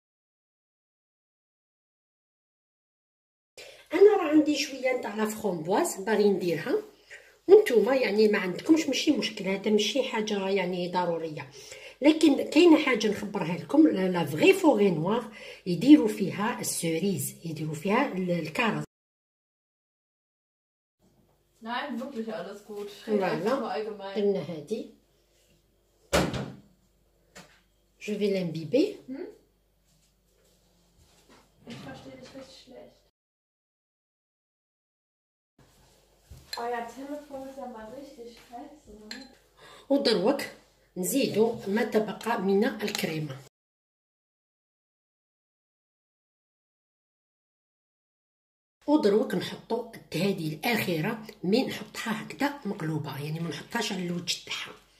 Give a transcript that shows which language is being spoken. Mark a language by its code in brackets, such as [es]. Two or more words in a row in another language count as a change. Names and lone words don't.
[ar] انا راه عندي شويه نتاع [fr] la framboise [ar] باغي نديرها، وانتوما يعني ما عندكمش ماشي مشكل، هذا ماشي حاجه يعني ضروريه. لكن كاينه حاجه نخبرها لكم، [fr] la fo forêt noire [ar] يديروا فيها السوريز، يديروا فيها الكرز. [de] Nein, wirklich alles gut. [ar] درنا هادي. [fr] Je vais l'imbiber. [de] Ich verstehe dich richtig schlecht. Euer Telefon ist ja mal richtig scheiße, ne? [ar] ودروك نزيدو ما تبقى من الكريمه. ودروك نحطو هذه الاخيره مي نحطها هكذا مقلوبه، يعني ما نحطهاش على الوجه تاعها.